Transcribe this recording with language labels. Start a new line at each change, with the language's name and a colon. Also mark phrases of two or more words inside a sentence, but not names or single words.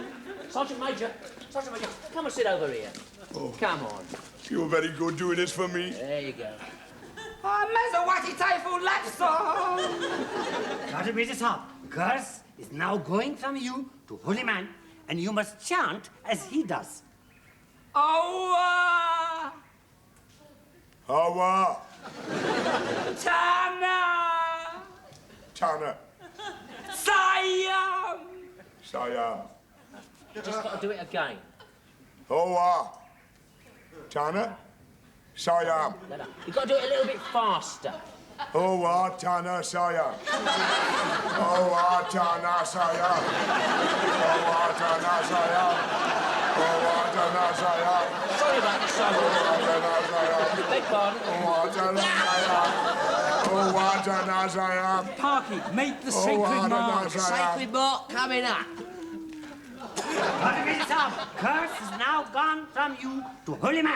English: Sergeant Major, come and sit over here. Oh. Come on. You're very good doing this for me. There you go. Mezawati Taifu Lapso! Sergeant Major Saab, curse is now going from you to Holy Man, and you must chant as he does. Awa! Hawa. Tana! Tana. Siam! Siam. You just got to do it again. Hawa. Tana. Siam. You've got to do it a little bit faster. Hawa. Tana. Siam. Hawa. Tana. Siam. Hawa. Tana. Siam. Hawa. Tana. Siam. Sorry about the song. Beg pardon. Parky, make the sacred mark. Sacred mark coming up. Sergeant Major Saab, curse is now gone from you to Holy Man.